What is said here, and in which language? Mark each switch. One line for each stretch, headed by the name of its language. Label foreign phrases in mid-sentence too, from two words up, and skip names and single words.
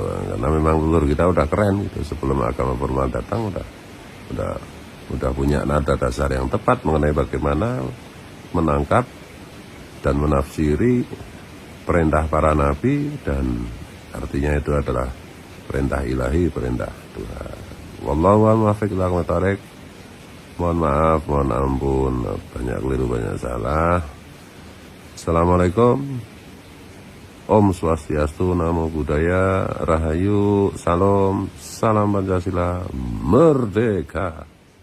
Indonesian: Karena memang leluhur kita udah keren gitu, sebelum agama formal datang udah punya nada dasar yang tepat mengenai bagaimana menangkap dan menafsiri perintah para nabi, dan artinya itu adalah perintah ilahi, perintah Tuhan.
Arabic: والله الموفق إلى أقوم الطريق.
Indonesian: Mohon maaf, mohon ampun, banyak keliru, banyak salah. Assalamualaikum.
Balinese: Om Swastiastu,
Pali: Namo Buddhaya,
Indonesian: Rahayu, Salam, Salam Pancasila, Merdeka.